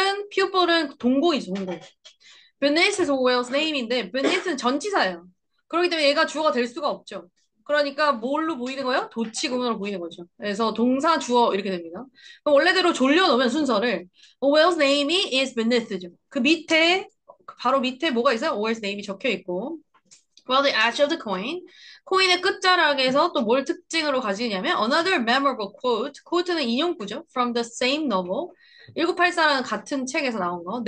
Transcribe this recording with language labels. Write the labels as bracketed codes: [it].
[ko] pupil은 동공이죠, 동공. [en] Beneath is Orwell's name [ko] 인데 beneath는 전치사예요. 그렇기 때문에 얘가 주어가 될 수가 없죠. 그러니까 뭘로 보이는 거예요? 도치구문으로 보이는 거죠. 그래서 동사, 주어 이렇게 됩니다. 그럼 원래대로 졸려놓으면 순서를 Orwell's name이 [en] is beneath [ko] 죠. 그 밑에 바로 밑에 뭐가 있어요? [en] Orwell's name이 [ko] 적혀 있고 [en] Well, the edge of the coin. [ko] 코인의 끝자락에서 또 뭘 특징으로 가지냐면 [en] another memorable quote. [ko] quote는 인용구죠. [en] From the same novel. [ko] 1984라는 같은 책에서 나온 거.